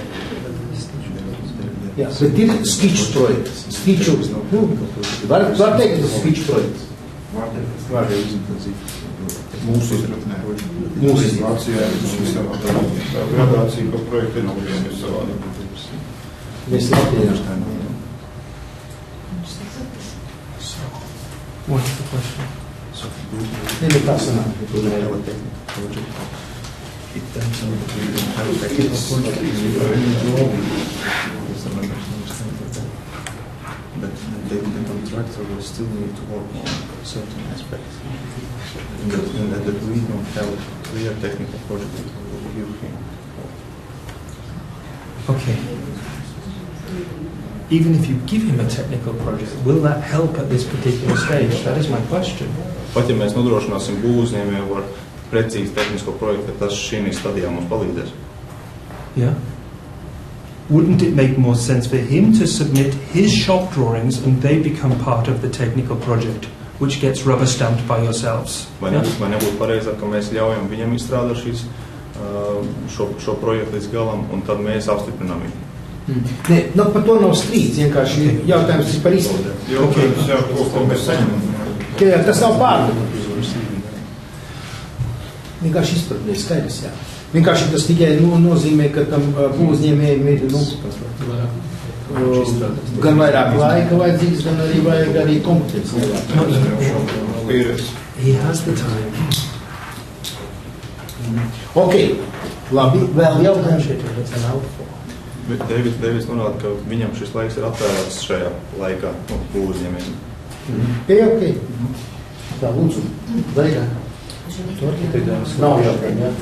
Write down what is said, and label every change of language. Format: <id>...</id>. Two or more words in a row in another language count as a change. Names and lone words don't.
<lv>Jā, bet ir skiču projekts. Skiču, var teikt, ka tas skiču projekts? Var teikt. Mūsu izpratnē. Mūsu izpratnē. Tā gradācija par projektu ir savādāk. Mēs Latvijā.</lv> <en>What's the question? Maybe that's enough. But the contractor will still need to work on certain aspects. And that we don't have a clear technical project that will give him. Okay. Even if you give him a technical project, will that help at this particular stage? That is my question.</en> <lv>Pat ja mēs nodrošināsim būvuzņēmēju ar precīzi tehnisko projektu, tas šī stadijā mums palīdzēs.</lv> <en>Yeah. Wouldn't it make more sense for him to submit his shop drawings and they become part of the technical project, which gets rubber stamped by yourselves?</en> <lv>Vai nebūtu pareizāk, ka mēs ļaujam viņam izstrādāt šo projektu līdz galam, un tad mēs apstiprinām viņu? Nē, par to nav strīds, vienkārši jautājums ir par izpratni. Jautājums jau, ko mēs saņemam. Tas nav pārdomāts. Vienkārši izpratnē, skaidrs, jā. Vienkārši tas tikai nozīmē, ka tam būvuzņēmējiem ir gan vairāk laika vajadzīgs, gan arī vajag arī kompetenci.</lv> <en>He has the time.</en> <lv>Ok, labi, vēl jautājums. Bet Deivids norāda, ka viņam šis laiks ir atvēlēts šajā laikā būvuzņēmējiem. Ok. Tā, lūdzu, vairāk. Nav jautājumi, jā?</lv>